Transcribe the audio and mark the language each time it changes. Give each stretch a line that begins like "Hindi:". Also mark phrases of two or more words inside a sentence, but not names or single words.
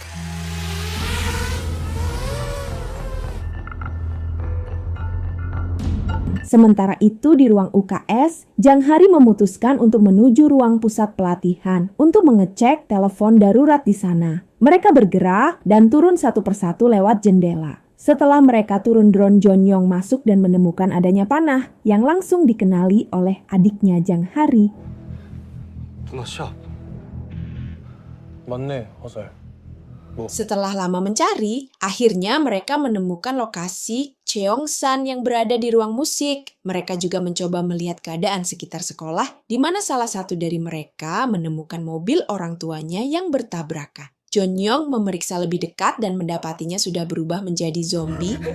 Indonesian: Sementara itu di ruang UKS, Jang Hari memutuskan untuk menuju ruang pusat pelatihan untuk mengecek telepon darurat di sana. Mereka bergerak dan turun satu persatu lewat jendela. Setelah mereka turun, drone Jonyong masuk dan menemukan adanya panah yang langsung dikenali oleh adiknya Jang Hari.
Korean: 누나 시합. 맞네, 화살.
Indonesian: Setelah lama mencari, akhirnya mereka menemukan lokasi Cheong-san yang berada di ruang musik. Mereka juga mencoba melihat keadaan sekitar sekolah, di mana salah satu dari mereka menemukan mobil orang tuanya yang bertabrakan. John Young memeriksa lebih dekat dan mendapatinya sudah berubah menjadi zombie.